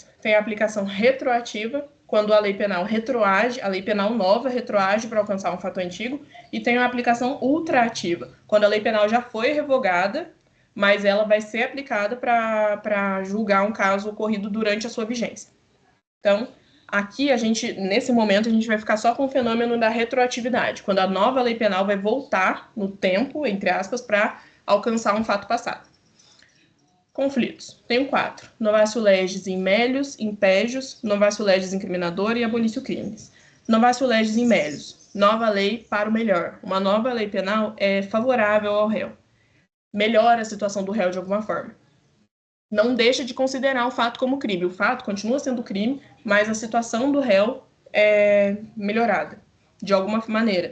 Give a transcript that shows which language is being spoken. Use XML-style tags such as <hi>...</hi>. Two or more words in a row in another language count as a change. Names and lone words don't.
<pt>Tem a aplicação retroativa, quando a lei penal retroage, a lei penal nova retroage para alcançar um fato antigo, e tem a aplicação ultraativa, quando a lei penal já foi revogada, mas ela vai ser aplicada para julgar um caso ocorrido durante a sua vigência. Então, aqui, nesse momento, a gente vai ficar só com o fenômeno da retroatividade, quando a nova lei penal vai voltar no tempo, entre aspas, para alcançar um fato passado. Conflitos. Tenho 4.</pt> <la>Novatio legis in melius, in pegius, novatio legis incriminador e abolitio crimes. Novatio legis in melius.</la> <pt>Nova lei para o melhor. Uma nova lei penal é favorável ao réu. Melhora a situação do réu de alguma forma. Não deixa de considerar o fato como crime. O fato continua sendo crime, mas a situação do réu é melhorada, de alguma maneira.</pt>